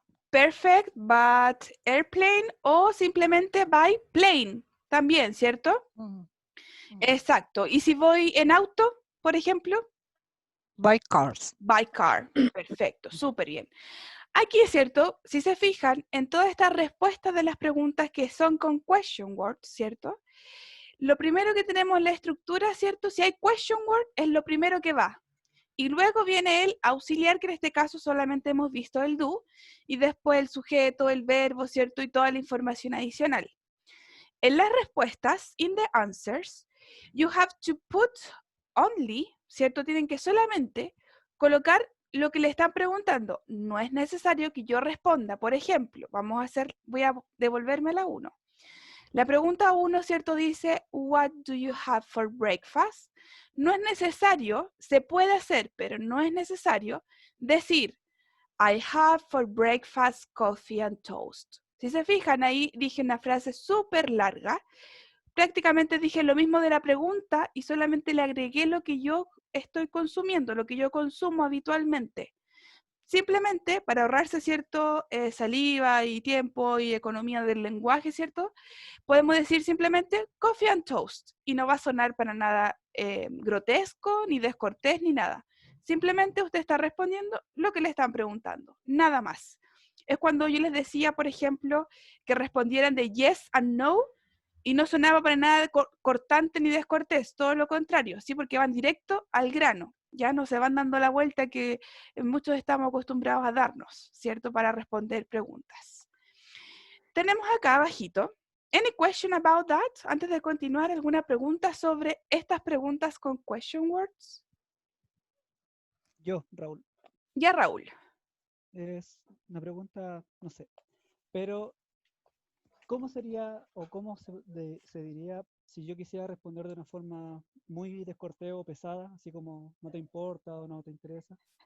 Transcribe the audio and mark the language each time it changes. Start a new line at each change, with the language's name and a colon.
English: Perfect, but airplane
Spanish: o simplemente
English: by plane.
Spanish: También, ¿cierto? Exacto. ¿Y si voy en auto, por ejemplo?
English: By cars.
Spanish: By car. Perfecto, súper bien. Aquí es cierto, si se fijan, en todas estas respuestas de las preguntas que son con question words, ¿cierto? Lo primero que tenemos en la estructura, ¿cierto? Si hay question word, es lo primero que va. Y luego viene el auxiliar, que en este caso solamente hemos visto el do, y después el sujeto, el verbo, ¿cierto? Y toda la información adicional. En las respuestas,
English: in the answers, you have to put only,
Spanish: ¿cierto? Tienen que solamente colocar lo que le están preguntando. No es necesario que yo responda. Por ejemplo, voy a devolverme a la 1. La pregunta 1, ¿cierto? Dice,
English: what do you have for breakfast?
Spanish: No es necesario, se puede hacer, pero no es necesario decir,
English: I have for breakfast coffee and toast.
Spanish: Si se fijan, ahí dije una frase súper larga. Prácticamente dije lo mismo de la pregunta y solamente le agregué lo que yo estoy consumiendo, lo que yo consumo habitualmente. Simplemente para ahorrarse, ¿cierto? Saliva y tiempo y economía del lenguaje, ¿cierto? Podemos decir simplemente
English: coffee and toast
Spanish: y no va a sonar para nada grotesco, ni descortés, ni nada. Simplemente usted está respondiendo lo que le están preguntando, nada más. Es cuando yo les decía, por ejemplo, que respondieran de
English: yes and no
Spanish: y no sonaba para nada cortante ni descortés, todo lo contrario, ¿sí? Porque van directo al grano. Ya no se van dando la vuelta que muchos estamos acostumbrados a darnos, ¿cierto? Para responder preguntas. Tenemos acá abajito,
English: any question about that?
Spanish: Antes de continuar, ¿alguna pregunta sobre estas preguntas con question words? Yo, Raúl. Ya, Raúl. Es una pregunta, no sé, pero ¿cómo sería o cómo se diría si yo quisiera responder de una forma muy descortés o pesada, así como no te importa o no te interesa?